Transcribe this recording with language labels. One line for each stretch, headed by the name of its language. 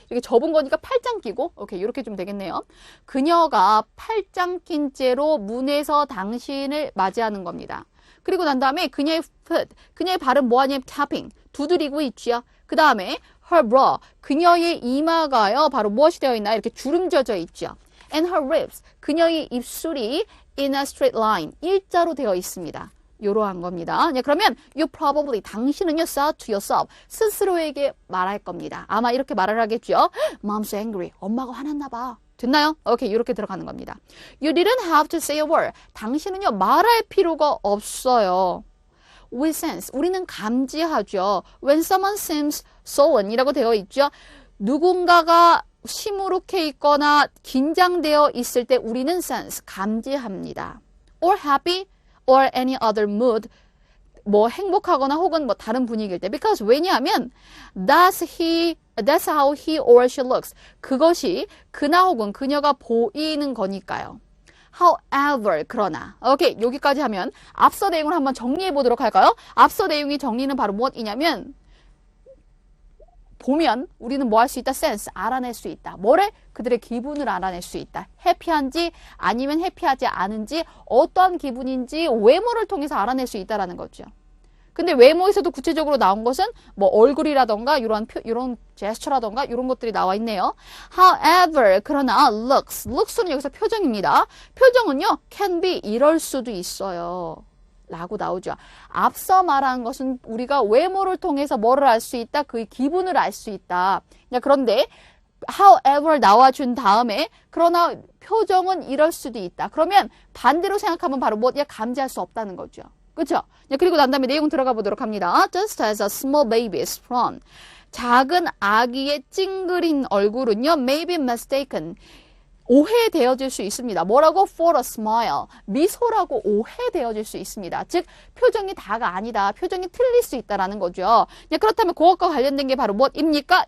Korean: 이렇게 접은 거니까 팔짱 끼고. 오케이, 이렇게 좀 되겠네요. 그녀가 팔짱 낀 채로 문에서 당신을 맞이하는 겁니다. 그리고 난 다음에 그녀의 foot. 그녀의 발은 뭐하냐면 tapping. 두드리고 있지요. 그 다음에
English: her bra.
Korean: 그녀의 이마가요. 바로 무엇이 되어 있나요? 이렇게 주름져져 있죠.
English: And her lips.
Korean: 그녀의 입술이
English: in a straight line.
Korean: 일자로 되어 있습니다. 요러한 겁니다. 그러면
English: you probably
Korean: 당신은요
English: said to yourself
Korean: 스스로에게 말할 겁니다. 아마 이렇게 말을 하겠죠.
English: Mom's angry.
Korean: 엄마가 화났나 봐. 됐나요? 오케이, 이렇게 들어가는 겁니다.
English: You didn't have to say a word.
Korean: 당신은요 말할 필요가 없어요.
English: We sense.
Korean: 우리는 감지하죠.
English: When someone seems sullen
Korean: 이라고 되어 있죠. 누군가가 시무룩해 있거나 긴장되어 있을 때 우리는 sense. 감지합니다.
English: Or happy. or any other mood,
Korean: 뭐 행복하거나 혹은 뭐 다른 분위기일 때.
English: Because
Korean: 왜냐하면
English: that's how he or she looks.
Korean: 그것이 그나 혹은 그녀가 보이는 거니까요. However, 그러나. 오케이, 여기까지 하면 앞서 내용을 한번 정리해 보도록 할까요? 앞서 내용의 정리는 바로 무엇이냐면 보면 우리는 뭐 할 수 있다? sense, 알아낼 수 있다. 뭐래? 그들의 기분을 알아낼 수 있다. 해피한지 아니면 해피하지 않은지 어떠한 기분인지 외모를 통해서 알아낼 수 있다라는 거죠. 근데 외모에서도 구체적으로 나온 것은 뭐 얼굴이라던가 이런 제스처라던가 이런 것들이 나와 있네요. However, 그러나 looks는 여기서 표정입니다. 표정은요
English: can be
Korean: 이럴 수도 있어요. 라고 나오죠. 앞서 말한 것은 우리가 외모를 통해서 뭐를 알 수 있다? 그의 기분을 알 수 있다. 그런데 however 나와준 다음에 그러나 표정은 이럴 수도 있다. 그러면 반대로 생각하면 바로 뭐냐? 감지할 수 없다는 거죠. 그렇죠? 그리고 난 다음에 내용 들어가 보도록 합니다.
English: Just as a small baby's front.
Korean: 작은 아기의 찡그린 얼굴은요
English: may be mistaken.
Korean: 오해되어질 수 있습니다. 뭐라고?
English: For a smile.
Korean: 미소라고 오해되어질 수 있습니다. 즉 표정이 다가 아니다. 표정이 틀릴 수 있다라는 거죠. 그렇다면 그것과 관련된 게 바로 무엇입니까?